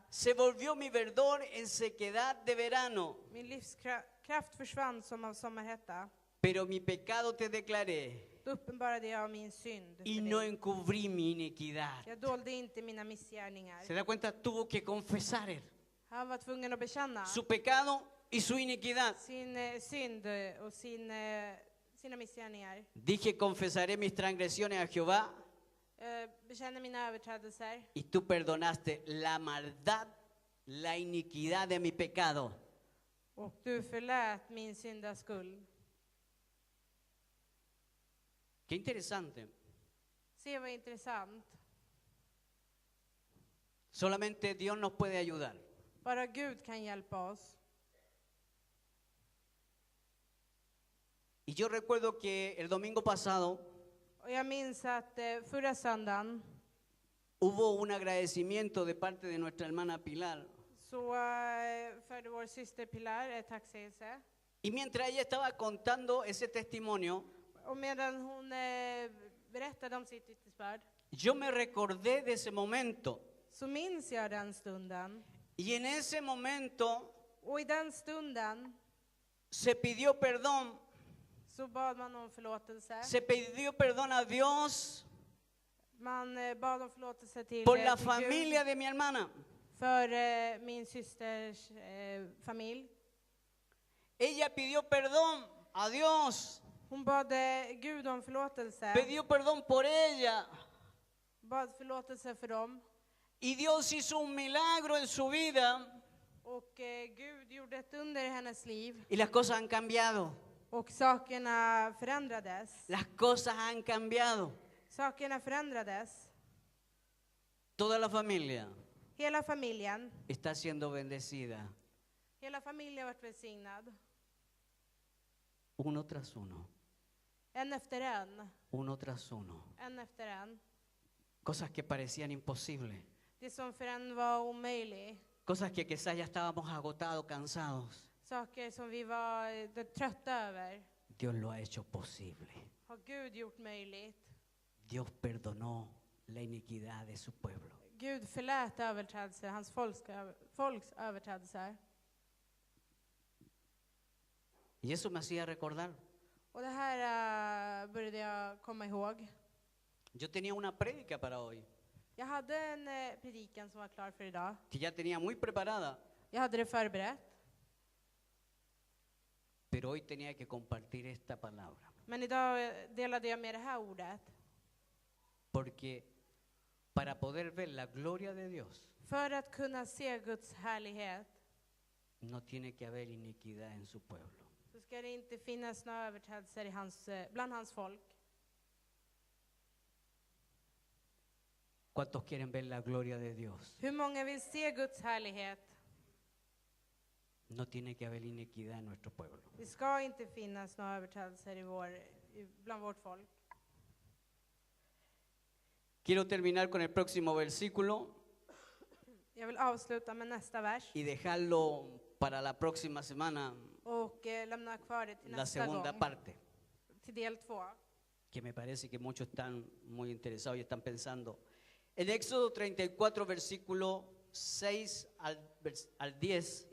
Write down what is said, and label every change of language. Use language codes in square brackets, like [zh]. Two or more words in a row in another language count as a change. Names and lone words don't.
[es] Se volvió mi verdor en sequedad de verano, [sv] Min livskraft försvann som av sommarhetta. [es] pero mi pecado te declaré [sv] Då uppenbarade jag min synd [es] y [sv] för [es] no [sv] dig. [es] encubrí mi iniquidad. [sv] Jag dolde inte mina missgärningar. [es] ¿Se da cuenta? Tuvo que confesar él [sv] Han var tvungen att bekänna [es] su pecado y su iniquidad. [sv] sin synd och sina missgärningar. [es] Dije, confesaré mis transgresiones a Jehová [sv] Bekänner mina överträdelser. [es] y tú perdonaste la maldad, la iniquidad de mi pecado. [sv] Och du förlät min syndaskuld. [es] Qué interesante. [sv] Se vad intressant. [es] Solamente Dios nos puede ayudar. [sv] Bara Gud kan hjälpa oss. [es] Y yo recuerdo que el domingo pasado [sv] Och jag minns att förra söndagen [es] hubo un agradecimiento de parte de nuestra hermana Pilar. [sv] så förde vår syster Pilar ett tacksägelse. [es] Y mientras ella estaba contando ese testimonio, [sv] Och medan hon berättade om sitt vittnesbörd [es] yo me recordé de ese momento. [sv] så minns jag den stunden. [es] Y en ese momento [sv] Och i den stunden [es] se pidió perdón. [sv] så bad man om förlåtelse. [es] Se pidió perdón a Dios [sv] Man bad om förlåtelse till, [es] por la [sv] till [es] familia [sv] Gud [es] de mi hermana. [sv] för min systers familj. [es] Ella pidió perdón a Dios. [sv] Hon bad Gud om förlåtelse. [es] Pidió perdón por ella. [sv] Bad förlåtelse för dem. [es] Y Dios hizo un milagro en su vida. [sv] Och Gud gjorde ett under i hennes liv. [es] Y las cosas han cambiado. [sv] Och sakerna förändrades. [es] Las cosas han cambiado. [sv] Sakerna förändrades. [es] Toda la familia [sv] Hela familjen. [es] está siendo bendecida. [sv] Hela familjen har varit välsignad. [es] Uno tras uno. [sv] En efter en. [es] Uno tras uno. [sv] En efter en. [es] Cosas que parecían imposibles. [sv] Det som för en var omöjligt. [es] Cosas que quizás ya estábamos agotados, cansados. [sv] Saker som vi var trötta över. [es] Dios lo ha hecho posible. [sv] Har Gud gjort möjligt. [es] Dios perdonó la iniquidad de su pueblo. [sv] Gud förlät överträdelser, hans folks överträdelser. [es] Y eso me hacía recordar. [sv] Och det här började jag komma ihåg. [es] Yo tenía una prédica para hoy, [sv] Jag hade en predikan som var klar för idag. [es] que ya tenía muy preparada, [sv] Jag hade det förberett. [es] pero hoy tenía que compartir esta palabra. [sv] Men idag delade jag med det här ordet. [es] Porque para poder ver la gloria de Dios, [sv] För att kunna se Guds härlighet [es] no tiene que haber iniquidad en su pueblo. [sv] så ska det inte finnas några överträdelser bland hans folk. [es] ¿Cuántos quieren ver la gloria de Dios? [sv] Hur många vill se Guds härlighet? [es] No tiene que haber iniquidad en nuestro pueblo. [sv] Det ska inte finnas några överträdelser bland vårt folk. [es] Quiero terminar con el próximo versículo [sv] Jag vill avsluta med nästa vers [es] y dejarlo para la próxima semana, [sv] och lämna kvar det till [es] la [sv] nästa [es] segunda [sv] gång, [es] parte, [sv] till del 2. [es] que me parece que muchos están muy interesados y están pensando. En Éxodo 34, versículo 6 al 10,